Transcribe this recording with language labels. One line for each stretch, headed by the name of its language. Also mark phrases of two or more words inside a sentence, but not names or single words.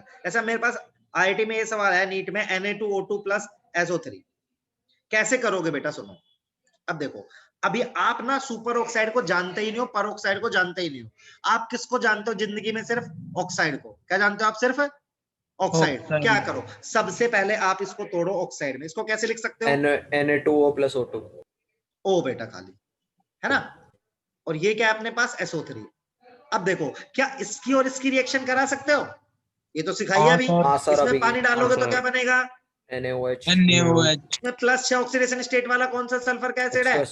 Hindi: ऐसा मेरे पास IIT में ये सवाल है, नीट में Na2O2 प्लस SO3 कैसे करोगे बेटा, सुनो। अब देखो, अभी आप ना
English: super oxide
Hindi: को जानते ही नहीं हो,
English: peroxide
Hindi: को जानते ही नहीं हो। आप किसको जानते हो जिंदगी में? सिर्फ ऑक्साइड को। क्या जानते हो आप? सिर्फ ऑक्साइड। क्या करो, सबसे पहले आप इसको तोड़ो ऑक्साइड में। इसको कैसे लिख सकते हो?
English: Na2O plus O2।
Hindi: ओ बेटा खाली, है ना। और ये क्या है अपने पास? SO3। अब देखो, क्या इसकी और इसकी रिएक्शन करा सकते हो? ये तो सिखाइए अभी। हाँ सर, इसमें अभी पानी डालोगे तो क्या बनेगा?
English: NaOH NaOH।
Hindi: इसमें प्लस 6
English: oxidation state
Hindi: वाला कौन सा सल्फर का एसिड है?